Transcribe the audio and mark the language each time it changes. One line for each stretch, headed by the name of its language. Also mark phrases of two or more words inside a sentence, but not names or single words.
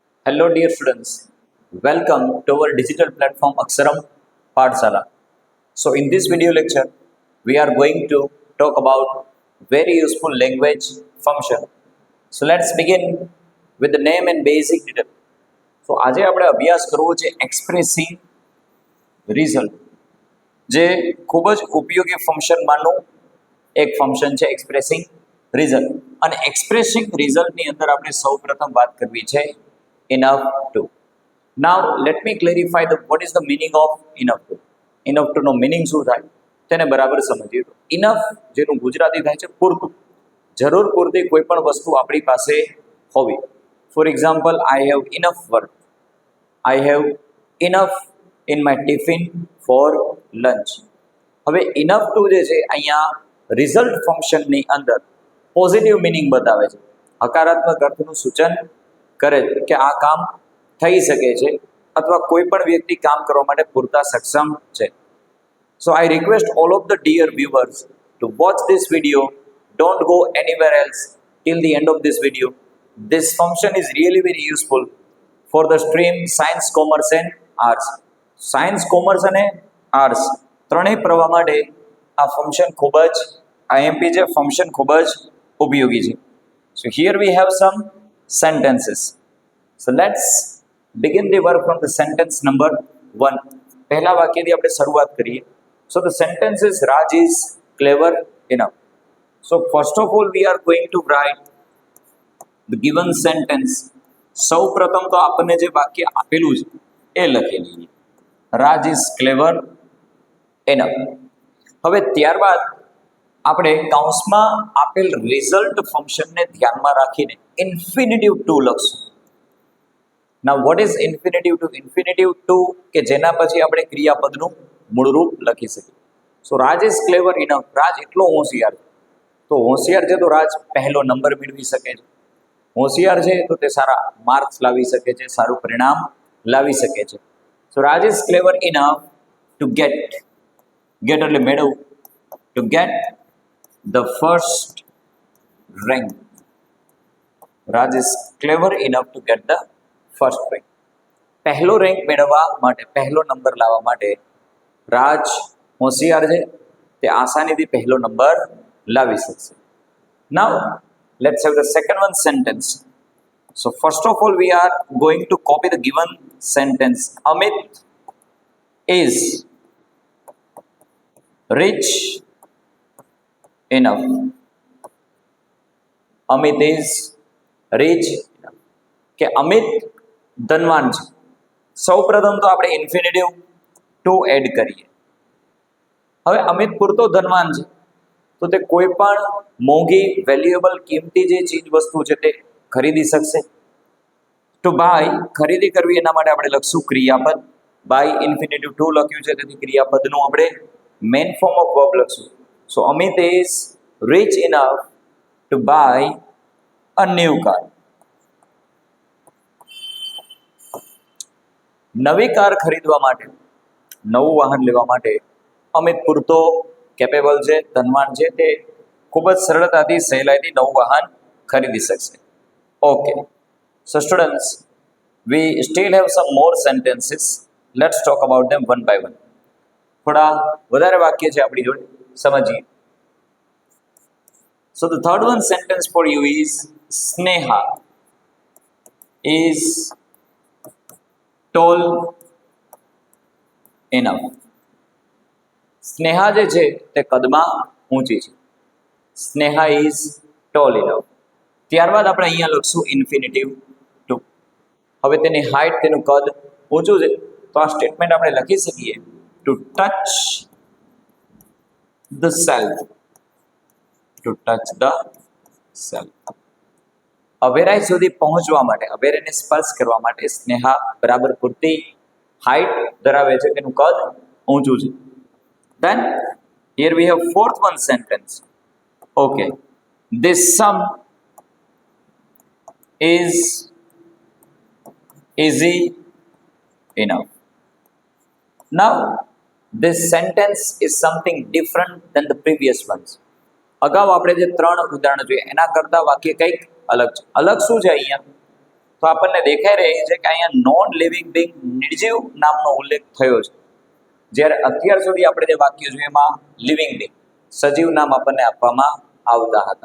English: Hello, dear students. Welcome to our digital platform Aksaram Pathshala. So, in this video lecture, we are going to talk about very useful language function. So, let's begin with the name and basic detail. So,
Gujarati: આજે આપણે અભ્યાસ કરવો છે
English: expressing result,
Gujarati: જે ખૂબ જ ઉપયોગી ફંક્શનમાંનું એક ફંક્શન છે
English: expressing result.
Gujarati: અને
English: expressing resultની
Gujarati: અંદર આપણે સૌપ્રથમ વાત કરવી છે
English: enough to. Now let me clarify what is the meaning of enough to. Enough to
Gujarati: નો meaning શું થાય તેને બરાબર સમજીએ. તો enough જેનું ગુજરાતી થાય છે પૂરતું, જરૂર પૂરતી કોઈ પણ વસ્તુ આપણી પાસે હોવી.
English: For example, I have enough work. I have enough in my tiffin for lunch.
Gujarati: હવે
English: enough to
Gujarati: જે છે અહીંયા
English: result functionની
Gujarati: અંદર
English: positive meaning
Gujarati: બતાવે છે, હકારાત્મક અર્થનું સૂચન કરે છે કે આ કામ થઈ શકે છે અથવા કોઈ પણ વ્યક્તિ કામ કરવા માટે પૂરતા સક્ષમ છે.
English: So I request all of the dear viewers to watch this video. Don't go anywhere else till the end of this video. This function is really very useful for the stream science, commerce and arts.
Gujarati: સાયન્સ, કોમર્સ અને આર્ટ્સ ત્રણેય પ્રવાહ માટે આ ફંક્શન ખૂબ જ આઈએમપી છે, ફંક્શન ખૂબ જ ઉપયોગી છે.
English: So here we have some sentences. So let's begin the work from the sentence number 1.
Gujarati: પહેલા વાક્યથી આપણે શરૂઆત કરીએ.
English: So the sentence is Raj is clever enough. So first of all we are going to write the given sentence.
Gujarati: સૌ પ્રથમ તો આપણને જે વાક્ય આપેલું છે એ લખી લઈએ.
English: Raj is clever enough.
Gujarati: હવે ત્યારબાદ આપણે કૌંસમાં આપેલ
English: result functionને
Gujarati: ધ્યાનમાં રાખીને
English: infinitive to
Gujarati: લખશું.
English: Now what is infinitive to? infinitive to
Gujarati: કે જેના પછી આપણે ક્રિયાપદનું મૂળરૂપ લખી શકીએ.
English: So Raj is clever enough.
Gujarati: રાજ એટલો હોશિયાર છે. તો હોશિયાર છે તો રાજ પહેલો નંબર મેળવી શકે છે. હોશિયાર છે તો તે સારા માર્ક્સ લાવી શકે છે, સારું પરિણામ લાવી શકે છે.
English: So Raj is clever enough to get
Gujarati: એટલે મેળવવું,
English: to get the first rank. Raj is clever enough to get the first rank.
Gujarati: પહેલો રેન્ક મેળવવા માટે, પહેલો નંબર લાવવા માટે રાજ હોશિયાર છે, તે આસાનીથી પહેલો નંબર લાવી શકશે.
English: Now let's have the second one sentence. So first of all we are going to copy the given sentence. Amit is rich enough. Amit is rich enough.
Gujarati: કે અમિત ધનવાન છે. સૌ પ્રથમ તો આપણે
English: infinitive to add
Gujarati: કરીએ. હવે અમિત પૂરતો ધનવાન છે તો તે કોઈ પણ મોંઘી, વેલ્યુએબલ, કિંમતી જે ચીજ વસ્તુ છે તે ખરીદી શકશે. તો બાય ખરીદી કરવી એના માટે આપણે લખશું ક્રિયાપદ.
English: buy infinitive to
Gujarati: લખ્યું છે તેથી ક્રિયાપદનું આપણે
English: main form of verb
Gujarati: લખશું.
English: So Amit is rich enough to buy a new car.
Gujarati: નવી કાર ખરીદવા માટે, નવું વાહન લેવા માટે અમિત પૂરતો કેપેબલ છે, ધનવાન છે, તે ખૂબ જ સરળતાથી, સહેલાઈથી નવું વાહન ખરીદી શકશે.
English: Okay, so students, we still have some more sentences. Let's talk about them one by one.
Gujarati: થોડા વધારે વાક્ય છે આપણી જોડે, સમજીએ.
English: So the third one sentence for you is Sneha is tall enough.
Gujarati: સ્નેહા જે છે તે કદમાં ઊંચી છે.
English: Sneha is tall enough.
Gujarati: ત્યારબાદ આપણે અહીંયા લખશું
English: infinitive to.
Gujarati: હવે તેની હાઇટ, તેનું કદ ઊંચું છે તો આ સ્ટેટમેન્ટ આપણે લખી શકીએ
English: to touch the self. To touch the self.
Gujarati: અવેરાઈ સુધી પહોંચવા માટે, અવેરાઈને સ્પર્શ કરવા માટે સ્નેહા બરાબર પૂરતી હાઇટ ધરાવે છે, તેનું કદ ઊંચું છે.
English: Then here we have fourth one sentence. Okay, this sum is easy enough. Now this sentence is something different than the previous ones.
Gujarati: અગાઉ આપણે જે ત્રણ ઉદાહરણો જોઈએ એના કરતા વાક્ય કંઈક અલગ છે. અલગ શું છે અહીંયા? તો આપણને દેખાઈ રહી છે કે અહીંયા
English: non living being
Gujarati: નિર્જીવ નામનો ઉલ્લેખ થયો છે, જ્યારે અત્યાર સુધી આપણે જે વાક્ય જોયું એમાં
English: living being
Gujarati: સજીવ નામ આપણને આપવામાં આવતા હતા.